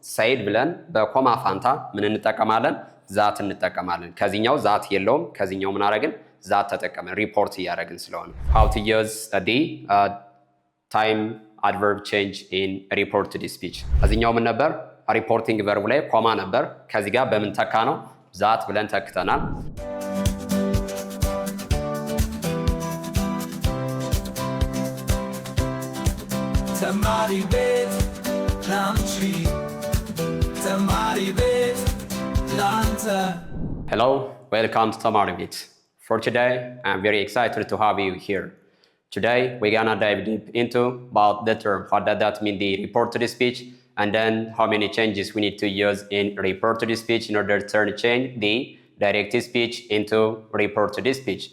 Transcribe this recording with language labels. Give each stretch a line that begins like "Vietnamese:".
Amharic: said ብለን በኮማ ፋንታ ምን እንጠቀማለን? ዛት እንጠቀማለን። ከዚህኛው ዛት የለውም፣ ከዚህኛው ምን አረግን? ዛት ተጠቀመን ሪፖርት እያደረግን ስለሆነ።
English: how to use the time adverb change in reported speech።
Amharic: እዚህኛው ምን ነበር? ሪፖርቲንግ ቨርቡ ላይ ኮማ ነበር። ከዚህ ጋር በምን ተካ ነው? ዛት ብለን ተክተናል። ተማሪ ቤት ላንቺ ተማሪ ቤት ላንተ።
English: Hello, welcome to Tamari Beat. For today, I'm very excited to have you here. Today, we're gonna dive deep into about the term. What does that mean, the reported speech, and then how many changes we need to use in reported speech in order to change the direct speech into reported speech.